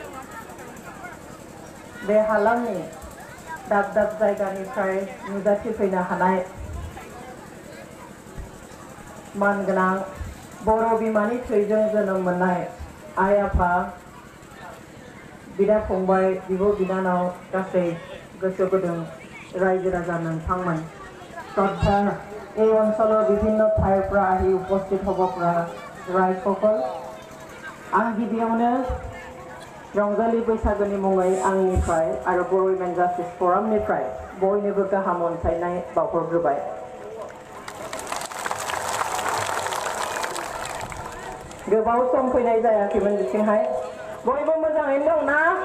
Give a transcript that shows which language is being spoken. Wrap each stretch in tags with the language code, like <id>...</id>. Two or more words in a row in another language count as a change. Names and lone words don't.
<brx>बे हालामनि दाब दाब जायगानिफ्राय नुजाथिफैनो हानाय मानगोनां बर' बिमानि थैजों जोनोम मोननाय आइ आफा बिदा फंबाय बिब' बिनानाव गासै गोसो गुदुं रायजो राजा नोंथांमोन শ্রদ্ধা</brx> <as>এই অঞ্চলৰ বিভিন্ন ঠাইৰ পৰা আহি উপস্থিত হ'ব পৰা ৰাইজসকল</as> <brx>आं गिबियावनो रंजालि बैसागोनि मुङै आंनिफ्राय आरो बर' वुमेन जास्टिस फरामनिफ्राय बयनोबो गाहाम अनसायनाय बावहरग्रोबाय गोबाव सम फैनाय जायाखैमोन बिथिंहाय बयबो मोजाङैनो दं ना</brx>